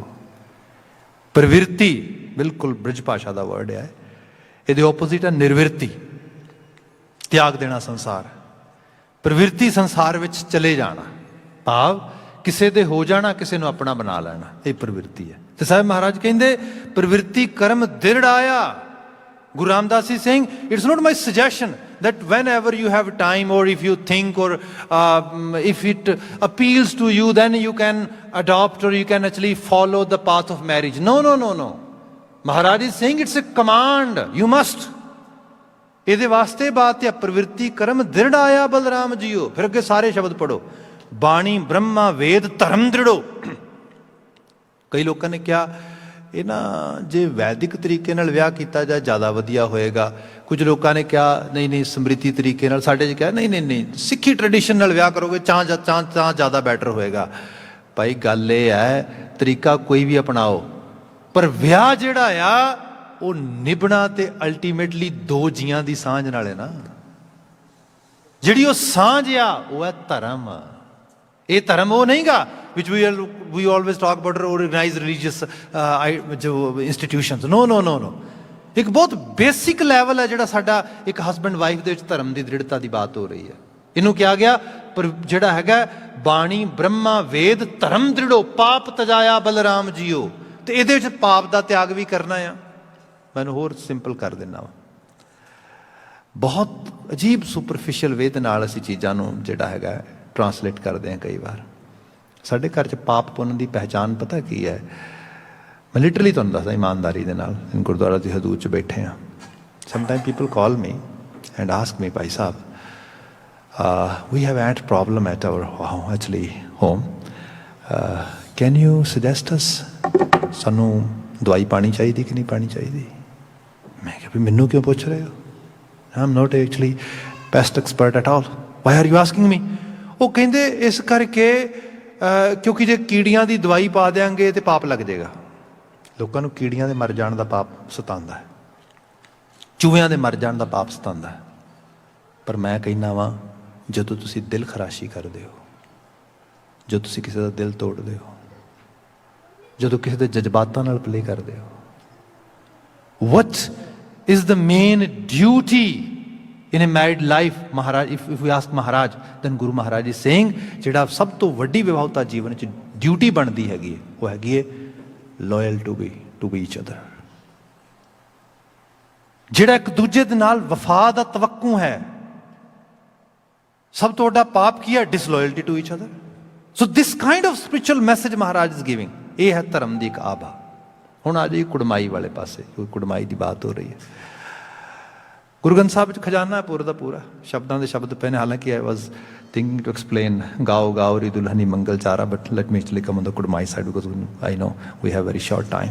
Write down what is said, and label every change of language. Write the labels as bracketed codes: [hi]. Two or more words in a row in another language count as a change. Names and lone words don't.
[pa] ਪ੍ਰਵਿਰਤੀ ਬਿਲਕੁਲ ਬ੍ਰਿਜ ਭਾਸ਼ਾ ਦਾ ਵਰਡ ਹੈ, ਇਹਦੇ ਓਪੋਜ਼ਿਟ ਹੈ ਨਿਰਵਿਰਤੀ, ਤਿਆਗ ਦੇਣਾ ਸੰਸਾਰ। ਪ੍ਰਵਿਰਤੀ ਸੰਸਾਰ ਵਿੱਚ ਚਲੇ ਜਾਣਾ, ਭਾਵ ਕਿਸੇ ਦੇ ਹੋ ਜਾਣਾ, ਕਿਸੇ ਨੂੰ ਆਪਣਾ ਬਣਾ ਲੈਣਾ, ਇਹ ਪ੍ਰਵਿਰਤੀ ਹੈ। ਤੇ ਸਾਹਿਬ ਮਹਾਰਾਜ ਕਹਿੰਦੇ ਪ੍ਰਵਿਰਤੀ ਕਰਮ ਦਿਰੜਾਇਆ। [en] Guru Ramdas is saying, it's not my suggestion that whenever you have time or if you think or if it appeals to you, then you can adopt or you can actually follow the path of marriage. No, no, no, no. Maharaj is saying it's a command. You must. [pa] ਇਹਦੇ ਵਾਸਤੇ ਬਾਤ ਹੈ ਪ੍ਰਵਿਰਤੀ ਕਰਮ ਦ੍ਰਿੜਾਇਆ ਬਲਰਾਮ ਜੀਓ। ਫਿਰ ਅੱਗੇ ਸਾਰੇ ਸ਼ਬਦ ਪੜੋ। ਬਾਣੀ ਬ੍ਰਹਮਾ ਵੇਦ ਧਰਮ ਦ੍ਰਿੜੋ। ਕਈ ਲੋਕਾਂ ਨੇ ਕਿਹਾ ਇਹ ਨਾ ਜੇ ਵੈਦਿਕ ਤਰੀਕੇ ਨਾਲ ਵਿਆਹ ਕੀਤਾ ਜਾਏ ਜ਼ਿਆਦਾ ਵਧੀਆ ਹੋਏਗਾ। ਕੁਝ ਲੋਕਾਂ ਨੇ ਕਿਹਾ ਨਹੀਂ ਨਹੀਂ ਸਮ੍ਰਿਤੀ ਤਰੀਕੇ ਨਾਲ, ਸਾਡੇ 'ਚ ਕਿਹਾ ਨਹੀਂ ਨਹੀਂ ਨਹੀਂ ਸਿੱਖੀ ਟ੍ਰੈਡੀਸ਼ਨ ਨਾਲ ਵਿਆਹ ਕਰੋਗੇ ਤਾਂ ਜ਼ਿਆਦਾ ਬੈਟਰ ਹੋਏਗਾ। ਭਾਈ ਗੱਲ ਇਹ ਹੈ ਤਰੀਕਾ ਕੋਈ ਵੀ ਅਪਣਾਓ, ਪਰ ਵਿਆਹ ਜਿਹੜਾ ਆ ਉਹ ਨਿਭਣਾ ਤੇ ਅਲਟੀਮੇਟਲੀ ਦੋ ਜੀਆਂ ਦੀ ਸਾਂਝ ਨਾਲ ਹੈ ਨਾ। ਜਿਹੜੀ ਉਹ ਸਾਂਝ ਆ ਉਹ ਹੈ ਧਰਮ। ਇਹ ਧਰਮ ਉਹ ਨਹੀਂਗਾ [en] which we always talk about organized religious ਜੋ institutions. No, no, no, no. [pa] ਇੱਕ ਬਹੁਤ ਬੇਸਿਕ ਲੈਵਲ ਹੈ ਜਿਹੜਾ ਸਾਡਾ ਇੱਕ [en] husband wife [pa] ਦੇ ਵਿੱਚ ਧਰਮ ਦੀ ਦ੍ਰਿੜਤਾ ਦੀ ਬਾਤ ਹੋ ਰਹੀ ਹੈ। ਇਹਨੂੰ ਕਿਹਾ ਗਿਆ ਪਰ ਜਿਹੜਾ ਹੈਗਾ ਬਾਣੀ ਬ੍ਰਹਮਾ ਵੇਦ ਧਰਮ ਦ੍ਰਿੜੋ ਪਾਪ ਤਜਾਇਆ ਬਲਰਾਮ ਜੀਓ। ਤੇ ਇਹਦੇ ਵਿੱਚ ਪਾਪ ਦਾ ਤਿਆਗ ਵੀ ਕਰਨਾ ਆ। ਮੈਨੂੰ ਹੋਰ ਸਿੰਪਲ ਕਰ ਦਿੰਦਾ ਵਾ। ਬਹੁਤ ਅਜੀਬ [en] superficial way [pa] ਦੇ ਨਾਲ ਅਸੀਂ ਚੀਜ਼ਾਂ ਨੂੰ ਜਿਹੜਾ ਹੈਗਾ ਟਰਾਂਸਲੇਟ ਕਰਦੇ ਹਾਂ ਕਈ ਵਾਰ। ਸਾਡੇ ਘਰ 'ਚ ਪਾਪ ਪੁੰਨ ਦੀ ਪਹਿਚਾਣ ਪਤਾ ਕੀ ਹੈ? ਮੈਂ ਲਿਟਰਲੀ ਤੁਹਾਨੂੰ ਦੱਸਦਾ ਇਮਾਨਦਾਰੀ ਦੇ ਨਾਲ, ਗੁਰਦੁਆਰਾ ਦੀ ਹਦੂਦ 'ਚ ਬੈਠੇ ਹਾਂ। [en] sometime people call me and ask me [pa] ਭਾਈ ਸਾਹਿਬ [en] we have had problem at our actually home, can you suggest us, [pa] ਸਾਨੂੰ ਦਵਾਈ ਪਾਣੀ ਚਾਹੀਦੀ ਕਿ ਨਹੀਂ ਪਾਣੀ ਚਾਹੀਦੀ? ਮੈਂ ਕਿਹਾ ਵੀ ਮੈਨੂੰ ਕਿਉਂ ਪੁੱਛ ਰਹੇ ਹੋ? [en] I'm not actually pest expert at all. Why are you asking me? [pa] ਉਹ ਕਹਿੰਦੇ ਇਸ ਕਰਕੇ ਕਿਉਂਕਿ ਜੇ ਕੀੜੀਆਂ ਦੀ ਦਵਾਈ ਪਾ ਦਿਆਂਗੇ ਤੇ ਪਾਪ ਲੱਗ ਜਾਏਗਾ। ਲੋਕਾਂ ਨੂੰ ਕੀੜੀਆਂ ਦੇ ਮਰ ਜਾਣ ਦਾ ਪਾਪ ਸਤਾਉਂਦਾ ਹੈ, ਚੂਹਿਆਂ ਦੇ ਮਰ ਜਾਣ ਦਾ ਪਾਪ ਸਤਾਉਂਦਾ ਹੈ। ਪਰ ਮੈਂ ਕਹਿੰਦਾ ਵਾਂ ਜਦੋਂ ਤੁਸੀਂ ਦਿਲ ਖਰਾਸ਼ੀ ਕਰਦੇ ਹੋ, ਜਦੋਂ ਤੁਸੀਂ ਕਿਸੇ ਦਾ ਦਿਲ ਤੋੜਦੇ ਹੋ, ਜਦੋਂ ਕਿਸੇ ਦੇ ਜਜ਼ਬਾਤਾਂ ਨਾਲ ਪਲੇ ਕਰਦੇ ਹੋ, [en] what is the main duty in a married life? Maharaj, if we ask Maharaj, then Guru Maharaj is saying [pa] ਜਿਹੜਾ ਸਭ ਤੋਂ ਵੱਡੀ ਵਿਵਾਹਤਾ ਜੀਵਨ 'ਚ ਡਿਊਟੀ ਬਣਦੀ ਹੈਗੀ ਹੈ ਉਹ ਹੈਗੀ ਹੈ [en] loyal to each other। [pa] ਜਿਹੜਾ ਇੱਕ ਦੂਜੇ ਦੇ ਨਾਲ ਵਫਾ ਦਾ ਤਵੱਕੂ ਹੈ। ਸਭ ਤੋਂ ਵੱਡਾ ਪਾਪ ਕੀ ਹੈ? [en] disloyalty to each other. So this kind of spiritual message Maharaj is giving, [pa] ਇਹ ਹੈ ਧਰਮ ਦੀ ਇੱਕ ਆਭਾ। ਹੁਣ ਆ ਜਾਈਏ ਕੁੜਮਾਈ ਵਾਲੇ ਪਾਸੇ, ਕਿਉਂਕਿ ਕੁੜਮਾਈ ਦੀ ਬਾਤ ਹੋ ਰਹੀ ਹੈ। ਗੁਰੂ ਗ੍ਰੰਥ ਸਾਹਿਬ ਵਿੱਚ ਖਜ਼ਾਨਾ ਪੂਰਾ ਦਾ ਪੂਰਾ, ਸ਼ਬਦਾਂ ਦੇ ਸ਼ਬਦ ਪਏ ਨੇ। [en] ਹਾਲਾਂਕਿ I was thinking to explain [pa] ਗਾਓ ਗਾਓ ਰੀ ਦੁਲਹਨੀ ਮੰਗਲ ਚਾਰਾ, [en] but let me actually come on the ਕੁੜਮਾਈ side because I know we have very short time।